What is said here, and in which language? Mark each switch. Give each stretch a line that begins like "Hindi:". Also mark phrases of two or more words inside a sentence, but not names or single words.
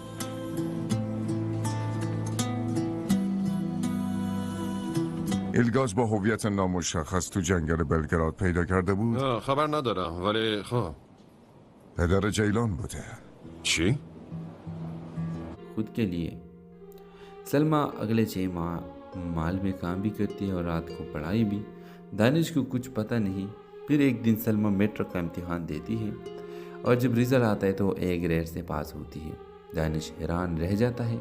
Persian: ایلگاز با هویت نامشخص تو جنگل بلگراد پیدا کرده بود. خبر ندارم، ولی خب. پدر جیلان بوده. چی؟
Urdu: خود کے لیے سلمہ اگلے 6 ماہ مال میں کام بھی کرتی ہے اور رات کو پڑھائی بھی. دانش کو کچھ پتہ نہیں. پھر ایک دن سلمہ میٹرک کا امتحان دیتی ہے اور جب رزلٹ آتا ہے تو اے گریڈ سے پاس ہوتی ہے. دانش حیران رہ جاتا ہے.